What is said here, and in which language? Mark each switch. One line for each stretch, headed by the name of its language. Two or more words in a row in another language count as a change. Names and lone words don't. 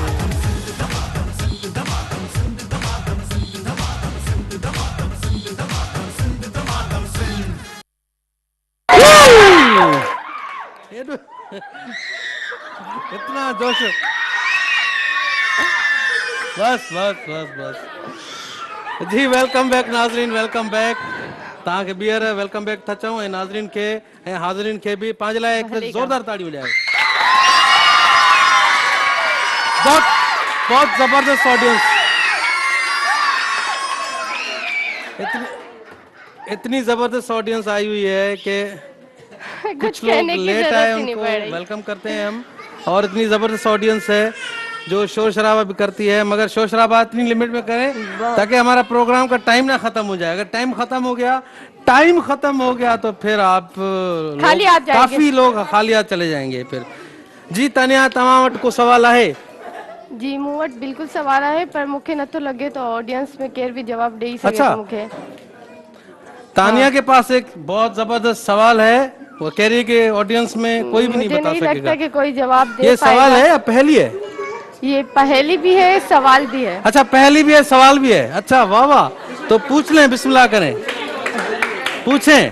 Urdu: اتنا جوش، بس جی.
English: Welcome back नाज़रीन, welcome back।
Sindhi: तव्हांखे ॿीहर
English: welcome back
Sindhi: था चऊं, ऐं नाज़रीन खे ऐं हाज़रीन खे बि पंहिंजे लाइ हिकु ज़ोरदार ताड़ी वॼायो।
Urdu: بہت بہت زبردست آڈینس، اتنی زبردست آڈینس آئی ہوئی ہے کہ کچھ لوگ کہنے کی لیٹ ضرورت آئے, ہی نہیں ان کو پڑ رہی. ویلکم کرتے ہیں ہم. اور اتنی زبردست آڈینس ہے جو شور شرابا بھی کرتی ہے، مگر شور شرابا اتنی لمٹ میں کریں تاکہ ہمارا پروگرام کا ٹائم نہ ختم ہو جائے. اگر ٹائم ختم ہو گیا تو پھر آپ خالی ہاتھ جائیں گے. کافی لوگ خالی ہاتھ چلے جائیں گے پھر۔ جی تانیہ، تمام وٹ کو سوال ہے?
Sindhi: जी मूं वटि बिल्कुल सवाल आहे, पर मूंखे नथो लॻे तो ऑडियंस में केर भी जवाब ॾेई सघे
Urdu: اچھا.
Sindhi: थो मूंखे।
Urdu: تانیہ کے پاس ایک بہت زبردست سوال ہے، وہ کہہ رہی ہے کہ آڈینس میں کوئی بھی نہیں مجھے بتا نہیں لگتا سکے گا. کہ کوئی جواب دے یہ پائے گا. سوال ہے یا پہیلی ہے? یہ پہیلی بھی ہے، سوال بھی ہے. اچھا، پہیلی بھی ہے، سوال بھی ہے. اچھا، واہ واہ. تو پوچھ لیں، بسم اللہ کریں، پوچھیں.